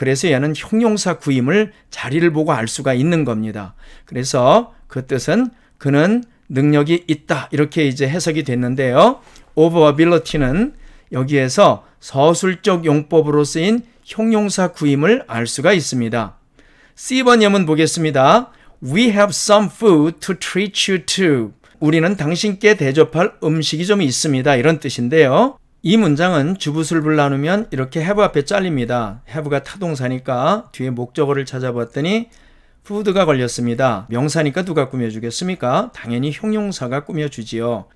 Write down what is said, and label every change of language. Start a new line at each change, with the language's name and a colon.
Korean: 그래서 얘는 형용사 구임을 자리를 보고 알 수가 있는 겁니다. 그래서 그 뜻은 그는 능력이 있다 이렇게 이제 해석이 됐는데요.
English: of ability
Korean: 는 여기에서 서술적 용법으로 쓰인 형용사 구임을 알 수가 있습니다. C번 예문 보겠습니다.
English: We have some food to treat you to.
Korean: 우리는 당신께 대접할 음식이 좀 있습니다. 이런 뜻인데요. 이 문장은 주부술부를 나누면 이렇게 have 앞에 잘립니다. have가 타동사니까 뒤에 목적어를 찾아봤더니 food가 걸렸습니다. 명사니까 누가 꾸며주겠습니까? 당연히 형용사가 꾸며주지요.